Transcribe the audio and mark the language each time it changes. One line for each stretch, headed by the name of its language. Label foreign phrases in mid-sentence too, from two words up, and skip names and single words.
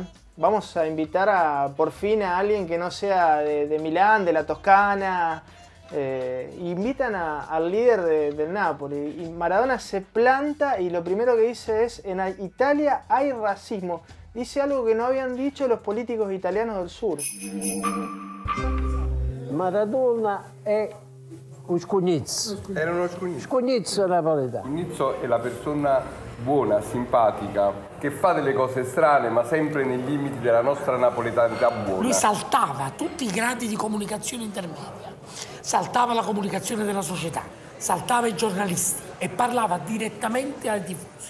Spanish: Vamos a invitar por fin a alguien que no sea de Milán, de la Toscana. Invitan al líder del Napoli y Maradona se planta y lo primero que dice es: en Italia hay racismo. Dice algo que no habían dicho los políticos italianos del sur.
Italian: Maradona è un scugnizzo. Era uno scugnizzo. Scugnizzo napoletano. Scugnizzo è la persona buona, simpatica, che fa delle cose strane, ma sempre nei limiti della nostra napoletanità buona. Lui saltava tutti i gradi di comunicazione intermedia, saltava la comunicazione della società, saltava i giornalisti e parlava direttamente ai tifosi.